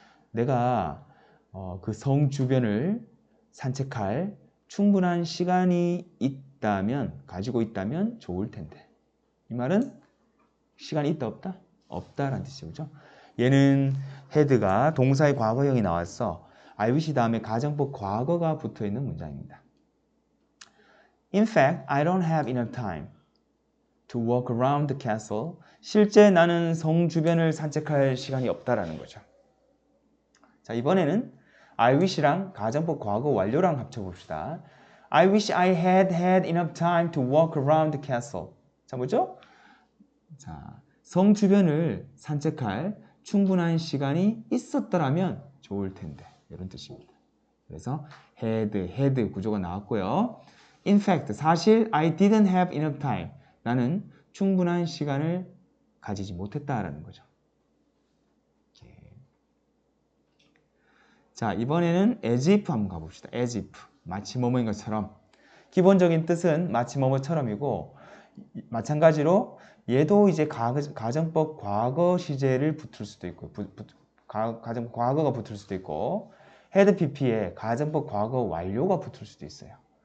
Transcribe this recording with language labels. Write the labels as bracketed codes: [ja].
[ko] 내가 그 성 주변을 산책할 충분한 시간이 가지고 있다면 좋을 텐데. 이 말은 시간이 있다 없다? 없다라는 뜻이죠. 그죠? 얘는 had가 동사의 과거형이 나와서 I wish 다음에 가정법 과거가 붙어있는 문장입니다. [en] In fact, I don't have enough time to walk around the castle. [ko] 실제 나는 성 주변을 산책할 시간이 없다라는 거죠. 자, 이번에는 I wish랑 가정법 과거 완료랑 합쳐봅시다. [en] I wish I had enough time to walk around the castle. [ko] 자, 뭐죠? 자, 성 주변을 산책할 충분한 시간이 있었더라면 좋을 텐데. 이런 뜻입니다. 그래서 had 구조가 나왔고요. [en] In fact, 사실 I didn't have enough time. [ko] 나는 충분한 시간을 가지지 못했다라는 거죠. 자, 이번에는 as if 한번 가봅시다. as if. 마치 뭐뭐인 것처럼. 기본적인 뜻은 마치 뭐뭐처럼이고 마찬가지로 얘도 이제 가정법 과거 시제를 붙을 수도 있고 가정법 과거가 붙을 수도 있고 had pp에 가정법 과거 완료가 붙을 수도 있어요.